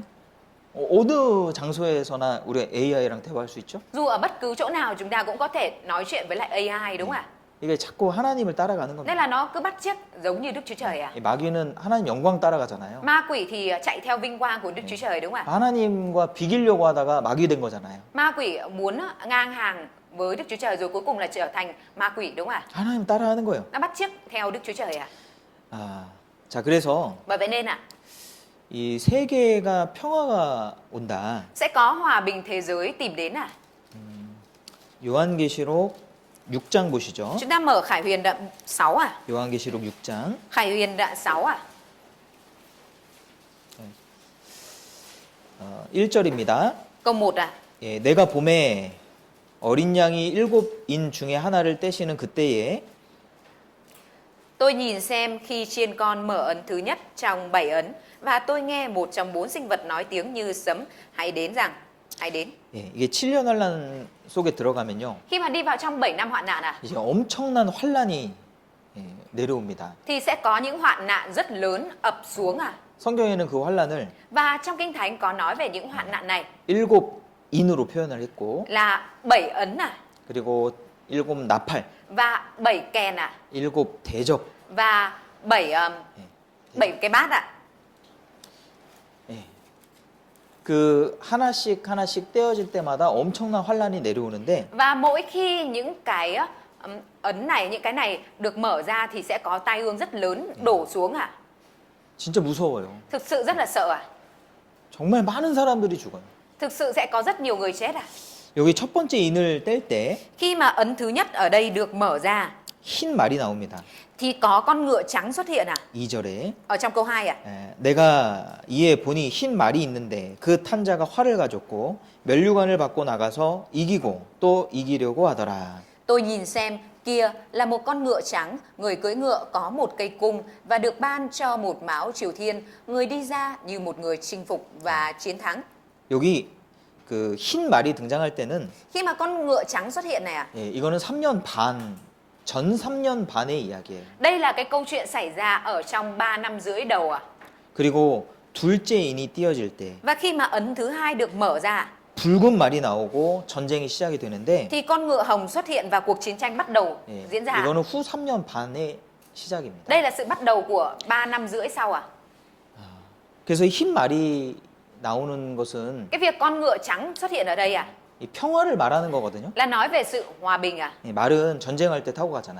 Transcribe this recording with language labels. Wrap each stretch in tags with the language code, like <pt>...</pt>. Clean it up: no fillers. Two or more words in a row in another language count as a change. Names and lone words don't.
<ko>예? 어느 장소에서나 우리 AI랑 대화할 수 있죠?</ko> <vi>Dù ở bất cứ chỗ nào chúng ta cũng có thể nói chuyện với lại AI đúng không ạ?</vi> <ko>이게 자꾸 하나님을 따라가는 겁니다.</ko> <vi>Nên là nó cứ bắt chước giống như Đức Chúa Trời ạ.</vi> <ko>이 마귀는 하나님 영광 따라가잖아요.</ko> <vi>Ma quỷ thì chạy theo vinh quang của Đức Chúa Trời đúng không ạ?</vi> <ko>하나님과 비기려고 하다가 마귀 된 거잖아요.</ko> <vi>Ma quỷ muốn ngang hàng với Đức Chúa Trời rồi cuối cùng là trở thành ma quỷ đúng không ạ?</vi> <ko>하나님 따라하는 거예요.</ko> <vi>Nó bắt chước theo Đức Chúa Trời ạ.</vi> <ko>아, 자 그래서</ko> <vi>Bởi vậy nên ạ,</vi> <ko>이 세계가 평화가 온다.</ko> <vi>sẽ có hòa bình thế giới tìm đến ạ.</vi> <ko>요한계시록 6장 보시죠.</ko> <vi>Chúng ta mở Khải Huyền đoạn 6 ạ.</vi> <ko>요한계시록 6장</ko> <vi>Khải Huyền đoạn 6 ạ.</vi> <ko>1절입니다.</ko> <vi>Câu 1 ạ.</vi> <ko>예, 내가 봄에 어린 양이 7인 중에 하나를 떼시는 그때에</ko> <vi>Tôi nhìn xem khi chiên con mở ấn thứ nhất trong 7 ấn và tôi nghe một trong 4 sinh vật nói tiếng như sấm, hãy đến rằng, hãy đến.</vi> <ko>예, 이게 7년 환란 속에 들어가면요.</ko> <vi>Khi mà đi vào trong 7 năm hoạn nạn ạ,</vi> <ko>이제 엄청난 환란이 예, 내려옵니다.</ko> <vi>thì sẽ có những hoạn nạn rất lớn ập xuống ạ.</vi> <ko>성경에는 그 환란을</ko> <vi>Và trong Kinh Thánh có nói về những hoạn nạn này</vi> <ko>7인으로 표현을 했고</ko> <vi>là 7 ấn ạ,</vi> <ko>그리고 7 나팔,</ko> <vi>và 7 kèn ạ,</vi> <ko>7 대접.</ko> <vi>và 7 cái bát ạ.</vi> <ko>예. 그 하나씩 하나씩 떼어질 때마다 엄청난 환란이 내려오는데</ko> <vi>Và mỗi khi những cái ấn này, những cái này được mở ra thì sẽ có tai ương rất lớn đổ xuống ạ.</vi> <ko>진짜 무서워요.</ko> <vi>Thực sự rất là sợ ạ.</vi> <ko>정말 많은 사람들이 죽어요.</ko> <vi>Thực sự sẽ có rất nhiều người chết ạ.</vi> <ko>여기 첫 번째 인을 뗄 때</ko> <vi>Khi mà ấn thứ nhất ở đây được mở ra</vi> <ko>흰 말이 나옵니다.</ko> <vi>thì có con ngựa trắng xuất hiện ạ.</vi> <ko>2절에</ko> <vi>Ở trong câu 2 ạ.</vi> <ko>내가 이에 보니 흰 말이 있는데 그 탄자가 활을 가졌고 면류관을 받고 나가서 이기고 또 이기려고 하더라.</ko> <vi>Tôi nhìn xem kia là một con ngựa trắng, người cưỡi ngựa có một cây cung và được ban cho một mão triều thiên, người đi ra như một người chinh phục và chiến thắng.</vi> <ko>여기 그 흰 말이 등장할 때는</ko> <vi>Khi mà con ngựa trắng xuất hiện này ạ,</vi> <ko>예, 이거는 3년 반, 전 3년 반의 이야기예요.</ko> <vi>đây là cái câu chuyện xảy ra ở trong 3 năm rưỡi đầu ạ.</vi> <ko>그리고 둘째 인이 띄어질 때</ko> <vi>Và khi mà ấn thứ hai được mở ra</vi> <ko>붉은 말이 나오고 전쟁이 시작이 되는데</ko> <vi>thì con ngựa hồng xuất hiện và cuộc chiến tranh bắt đầu</vi> <ko>예,</ko> <vi>diễn ra.</vi> <ko>이거는 후 3년 반의 시작입니다.</ko> <vi>Đây là sự bắt đầu của 3 năm rưỡi sau ạ.</vi> <ko>그래서 흰 말이 나오는 것은</ko> <vi>Cái việc con ngựa trắng xuất hiện ở đây ạ</vi> <ko>이 평화를 말하는 거거든요.</ko> <vi>là nói về sự hòa bình ạ.</vi> <ko>이 말은 전쟁할 때 타고 가잖아요.</ko>